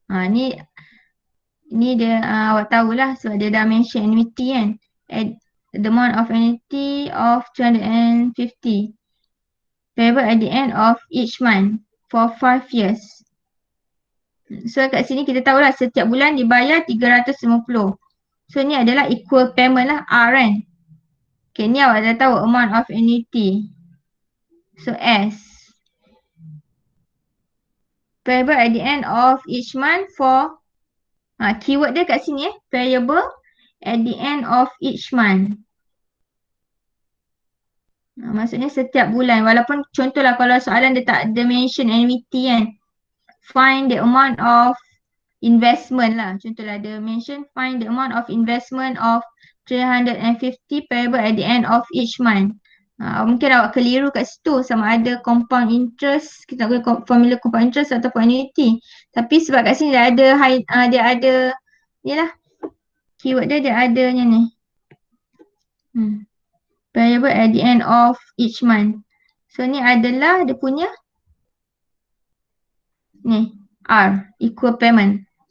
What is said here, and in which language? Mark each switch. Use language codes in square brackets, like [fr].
[ms] Ni dia awak tahulah sebab dia dah mention annuity kan. [en] The amount of annuity of 250 payable at the end of each month for 5 years. [ms] So kat sini kita tahulah setiap bulan dibayar 350. So ni adalah equal payment lah R kan. Okay, ni awak dah tahu amount of annuity. So S. [en] Payable at the end of each month [ms] for keyword dia kat sini [en] payable at the end of each month. [ms] Maksudnya setiap bulan. Walaupun contohlah kalau soalan dia tak ada mention annuity kan. [en] Find the amount of investment lah. [ms] Contohlah dia mention [en] find the amount of investment of 350 payable at the end of each month. [ms] Mungkin awak keliru kat situ sama ada compound interest, kita nak guna formula compound interest ataupun annuity. Tapi sebab kat sini dia ada dia ada ni lah, keyword dia adanya ni. [en] Payable at the end of each month. [ms] So ni adalah dia punya ni R, equal payment.